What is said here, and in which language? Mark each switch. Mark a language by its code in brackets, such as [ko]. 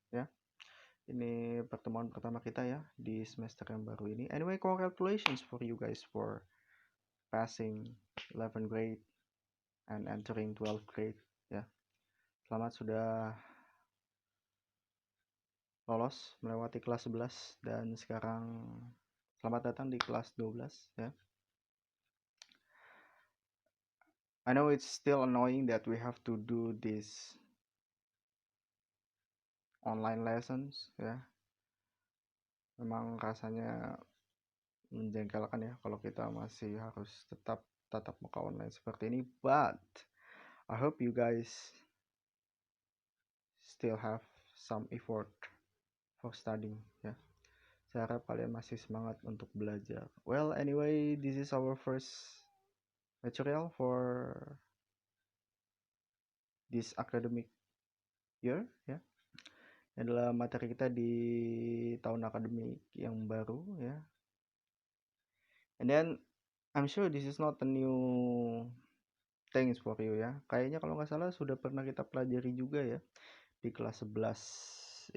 [id] Ya, ini pertemuan pertama kita ya di semester yang baru ini. [en] Anyway, congratulations for you guys for passing 11th grade and entering 12th grade. [id] Ya, selamat sudah lolos melewati kelas 11 dan sekarang selamat datang di kelas 12 ya. [en] I know it's still annoying that we have to do this online lessons ya. [id] Memang rasanya menjengkelkan ya kalau kita masih harus tetap tatap muka online seperti ini. [en] But I hope you guys still have some effort for studying ya. [id] Saya harap kalian masih semangat untuk belajar. [en] Well, anyway, this is our first material for this academic year [id] ya. Ini adalah materi kita di tahun akademik yang baru ya. [en] And then I'm sure this is not a new things for you ya. [id] Kayaknya kalau nggak salah sudah pernah kita pelajari juga ya di kelas 11.